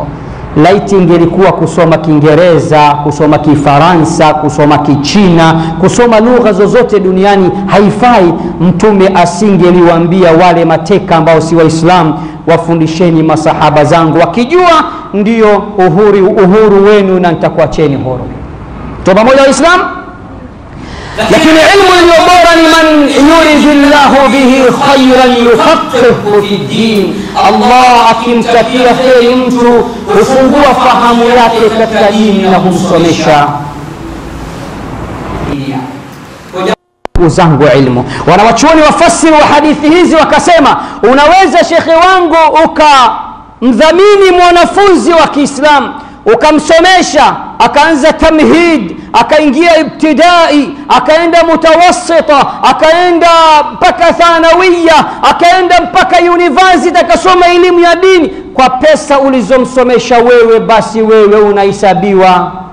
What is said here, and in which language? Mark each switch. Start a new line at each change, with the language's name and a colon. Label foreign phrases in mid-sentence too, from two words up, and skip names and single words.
Swahili: Laiti ingelikuwa kusoma Kiingereza, kusoma Kifaransa, kusoma Kichina, kusoma lugha zozote duniani haifai, Mtume asingeliwaambia wale mateka ambao si Waislamu, wafundisheni masahaba zangu, wakijua ndio uhuru wenu na nitakuacheni huru. Tupo pamoja Waislamu? Lakini ilmu iliyo bora ni
Arabic: من يرد الله به خيرا يفقهه في الدين.
Swahili: Allah akimtakia kheri mtu hufungua fahamu yake katika dini na humsomesha uzangu ilmu. Wanawachuoni wafasiri wa hadithi hizi wakasema, unaweza shekhe wangu ukamdhamini mwanafunzi wa Kiislamu, ukamsomesha akaanza tamhid, akaingia ibtidai, akaenda mutawassita, akaenda mpaka thanawiya, akaenda mpaka university, akasoma elimu ya dini kwa pesa ulizomsomesha wewe, basi wewe unahesabiwa.